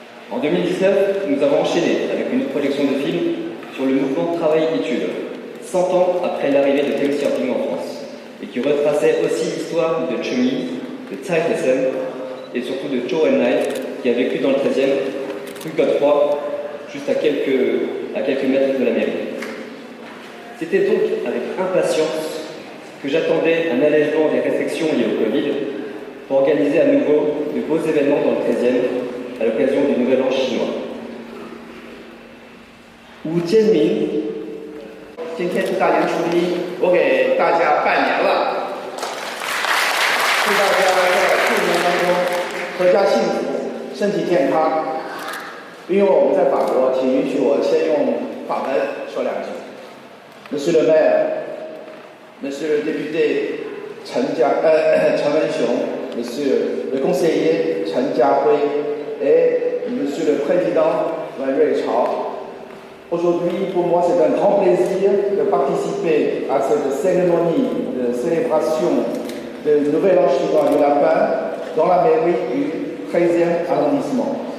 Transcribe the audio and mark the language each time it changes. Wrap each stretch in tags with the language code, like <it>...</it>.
<fr>En 2019, nous avons enchaîné avec une projection de film sur le mouvement Travail-Études, 100 ans après l'arrivée de Deng Xiaoping en France, et qui retraçait aussi l'histoire de Cheng Yi, de Tsai He-sen, et surtout de Zhou Enlai, qui a vécu dans le 13e, rue Godefroy, juste à quelques mètres de la mairie. C'était donc avec impatience que j'attendais un allègement des restrictions liées au Covid pour organiser à nouveau de beaux événements dans le 13e à l'occasion du Nouvel An chinois.</fr> <zh>Wu Jianmin，今天是大年初一，我给大家拜年了，祝大家在兔年当中阖家幸福，身体健康。因为我们在法国，请允许我先用法文说2句。</zh> <fr>Monsieur le maire, Monsieur le député 陈文雄, Monsieur le conseiller 陈家辉 et Monsieur le président 阮瑞潮. Aujourd'hui, pour moi, c'est un grand plaisir de participer à cette cérémonie de célébration de Nouvel An chinois du Lapin dans la mairie du 13e arrondissement.</fr>